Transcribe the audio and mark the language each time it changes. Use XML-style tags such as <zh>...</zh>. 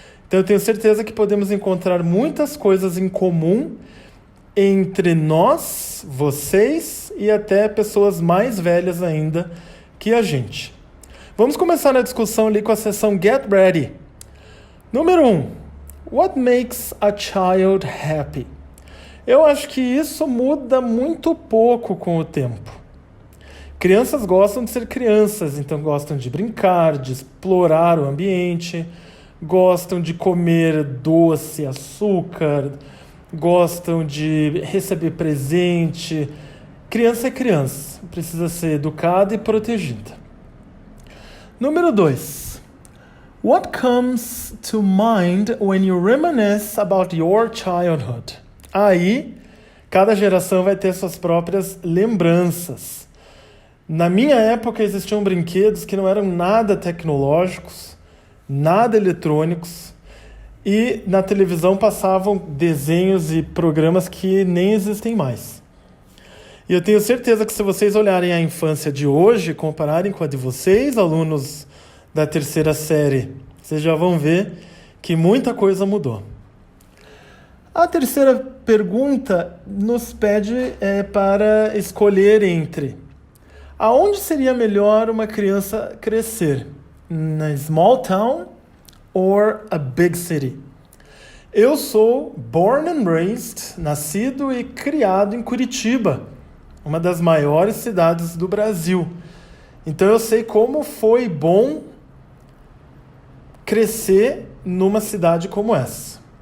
<pt>Então eu tenho certeza que podemos encontrar muitas coisas em comum entre nós, vocês e até pessoas mais velhas ainda que a gente. Vamos começar a discussão ali com a seção Get Ready. Número 1.</pt> <en>What makes a child happy?</en> <pt>Eu acho que isso muda muito pouco com o tempo. Crianças gostam de ser crianças, então gostam de brincar, de explorar o ambiente, gostam de comer doce, açúcar, gostam de receber presente. Criança é criança, precisa ser educada e protegida. Número 2.</pt> <en>What comes to mind when you reminisce about your childhood?</en> <pt>Aí, cada geração vai ter suas próprias lembranças. Na minha época existiam brinquedos que não eram nada tecnológicos, nada eletrônicos, e na televisão passavam desenhos e programas que nem existem mais. E eu tenho certeza que se vocês olharem a infância de hoje, compararem com a de vocês, alunos da terceira série, vocês já vão ver que muita coisa mudou. A terceira pergunta nos pede para escolher entre aonde seria melhor uma criança crescer?</pt> <en>Na small town or a big city?</en> <pt>Eu sou</pt> <en>born and raised,</en> <pt>nascido e criado em Curitiba, uma das maiores cidades do Brasil. Então eu sei como foi bom crescer numa cidade como essa.</pt>